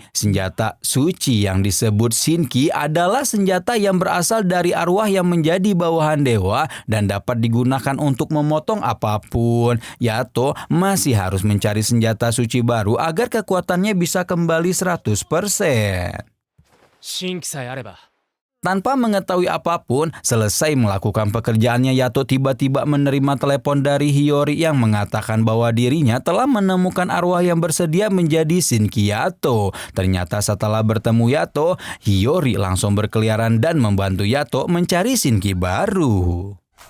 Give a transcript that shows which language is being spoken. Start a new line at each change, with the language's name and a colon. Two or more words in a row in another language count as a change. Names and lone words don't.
Indonesian: Senjata suci yang disebut Shinki adalah senjata yang berasal dari arwah yang menjadi bawahan dewa dan dapat digunakan untuk memotong apapun. Yato masih harus mencari senjata suci baru agar kekuatannya bisa kembali 100%.
Japanese: 新規さえあれば。
Indonesian: Tanpa mengetahui apapun, selesai melakukan pekerjaannya, Yato tiba-tiba menerima telepon dari Hiyori yang mengatakan bahwa dirinya telah menemukan arwah yang bersedia menjadi Shinki Yato. Ternyata setelah bertemu Yato, Hiyori langsung berkeliaran dan membantu Yato mencari Shinki baru.